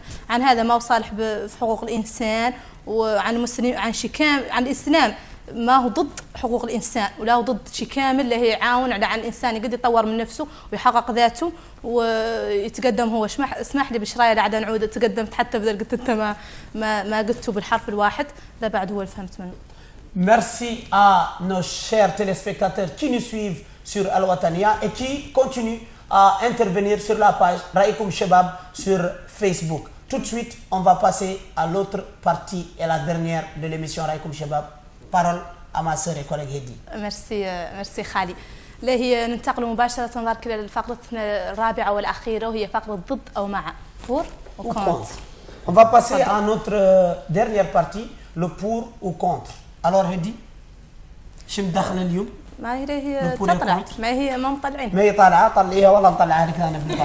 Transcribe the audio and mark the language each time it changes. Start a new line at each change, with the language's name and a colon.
Arabic: عن هذا ما هو صالح بحقوق الإنسان وعن المسلمين عن الإسلام ما هو ضد حقوق الإنسان ولا هو ضد شيء كامل اللي هي يعاون على عن الإنسان يقدر يطور من نفسه ويحقق ذاته ويتقدم هو. اسمح لي بشرايه لا عاد نعود تقدمت حتى بدل قلت انت ما قلته بالحرف الواحد لا بعد هو اللي فهمت منه.
French: Merci à nos chers téléspectateurs qui nous suivent sur Al Watania et qui continuent à intervenir sur la page Raïkoum Chebab sur Facebook. Tout de suite, on va passer à l'autre partie et la dernière de l'émission Raïkoum Chebab. Parole à ma sœur et collègue Hedi.
Arabic: ميرسي خالي. لا هي ننتقل مباشرة نظرك لفقرتنا الرابعة والأخيرة وهي فقرة ضد أو مع.
French: Pour ou contre. On va passer à notre dernière partie, le pour ou contre.
Arabic: Alors Hedi, شو مدخل اليوم؟ ما هي تطلع ما هي ما مطلعين. ما هي طالعة طلعيها والله مطلعها لك أنا بنطلع.